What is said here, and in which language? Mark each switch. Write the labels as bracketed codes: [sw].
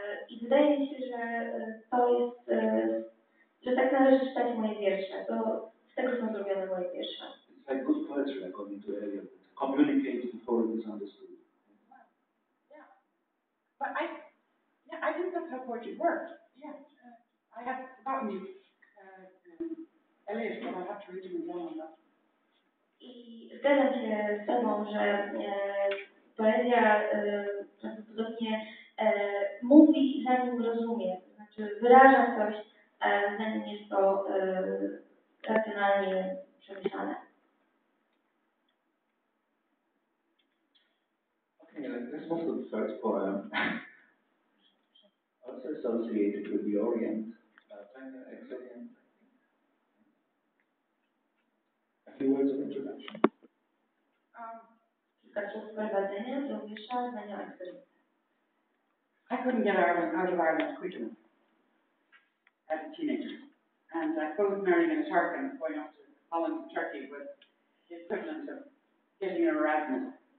[pl] I wydaje mi się, że to jest, że tak należy czytać moje wiersze. To z tego są zrobione moje wiersze. [en] It's like good poetry, according to Eliot. Communicate before it is understood. Yeah. But I think that's how poetry works. Yeah. I have forgotten you. Eliot, but I have to read him again on that. [pl] I zgadzam się z Tobą, że poezja prawdopodobnie mówi, zanim rozumie, to znaczy wyraża coś, zanim jest to racjonalnie przemyślane. [en] Okay, let's move to the first poem. Also associated with the Orient, ex-Orient. A few words of introduction. [pl] Kilka słów wprowadzenia do wiersza zdania eksperymentu. [en] I couldn't get out of Ireland quick enough as a teenager. And I suppose marrying a Turk and going off to Holland and Turkey was the equivalent of getting a Erasmus.